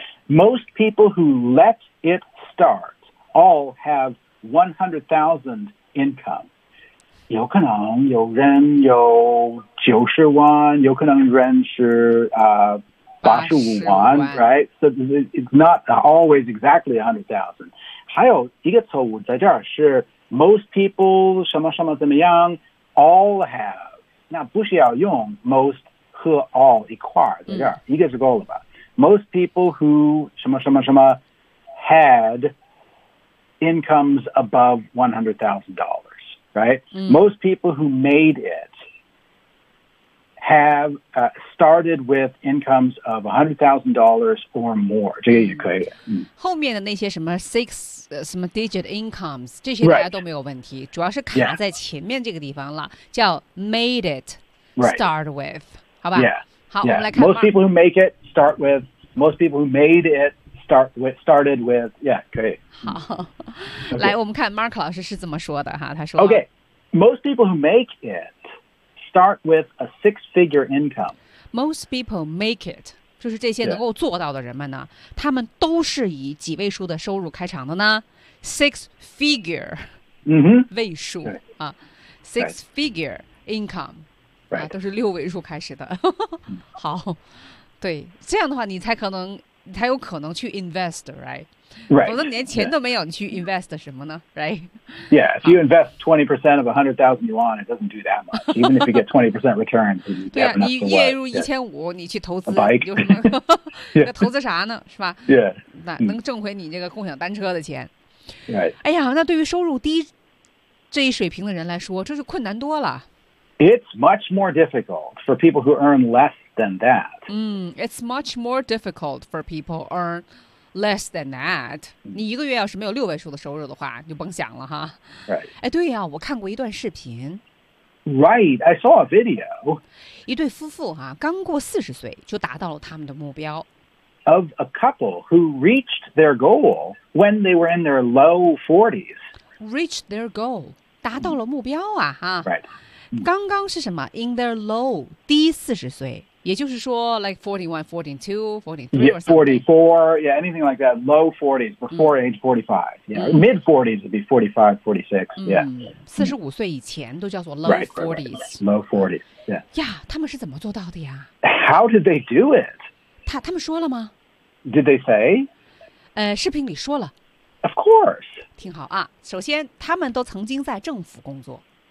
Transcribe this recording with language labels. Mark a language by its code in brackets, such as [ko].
[en] Most people who let it start all have 100,000 income. [zh] 有可能有人有90万，有可能人是啊。 85万, [en] right? So it's not always exactly 100,000. [zh] 还有一个错误在这儿是 [en] most people [zh] 什么什么怎么样 [en] all have. [zh] 那不需要用 most 和 all 一块在这儿、一个是够了吧。 [en] Most people who [zh] 什么什么什么 [en] had incomes above $100,000, right?、Most people who made it. Have、started with incomes of $100,000 or more. [zh] 这个也可以、后面的那些什么 six、什么 [en] digit incomes [zh] 这些大家都没有问题、 [en] right. [zh] 主要是卡在前面这个地方了、 [en] yeah. [zh] 叫 [en] made it、 right. start with [zh] 好吧、 [en] yeah. [zh] 好、我们来看 [en] Most people who make it start with Most people who made it start with, started with Yeah, [zh] 可以好、 [en] okay. [zh] 来我们看 Mark 老师是怎么说的哈他说 [en] OK Most people who make itstart with a six-figure income. Most people make it. [zh] 就是这些能够做到的人们呢、yeah. 他们都是以几位数的收入开场的呢 six-figure、 [en] mm-hmm. [zh] 位数、 [en] right. 啊 six-figure income、 right. [zh] 啊、都是六位数开始的好对这样的话你才可能才有可能去 invest right, [en] right. [zh] 否则连钱都没有、yeah. 你去 invest 什么呢 right [en] yeah if you invest 20% of 100,000 yuan it doesn't do that much even if you get 20% return [zh] 对啊你月入1500、 [en] yeah. [zh] 你去投资 [en] a bike [zh] 有什么 [en] yeah. [zh] 投资啥呢是吧 [en] yeah [zh] 那能挣回你这个共享单车的钱 [en] right [zh] 哎呀那对于收入低这一水平的人来说这是困难多了 [en] it's much more difficult for people who earn lessthan that. It's much more difficult for people to earn less than that. [zh] 你一个月要是没有六位数的收入的话你就甭想了哈。 [en] Right. [zh] 哎对呀我看过一段视频。 [en] Right, I saw a video. [zh] 一对夫妇哈、啊、刚过40岁就达到了他们的目标。 [en] Of a couple who reached their goal when they were in their low 40s. Reached their goal, [zh] 达到了目标啊哈。 [en] Right. [zh] 刚刚是什么 ？ [en] In their low [zh] 低40岁，也就是说 ，like 41, 42, 43, [en] yeah, 44, yeah, anything like that, low 40s before age 45, yeah,、mid 40s would be 45, 46, yeah. [zh] 45岁以前都叫做 low [en] 40s. Right, right, right. Low 40s, yeah. [zh] 呀，他们是怎么做到的呀 [en] ？How did they do it? [zh] 他们说了吗 [en] ？Did they say? [zh] 视频里说了。 [en] Of course. [zh] 听好啊，首先他们都曾经在政府工作。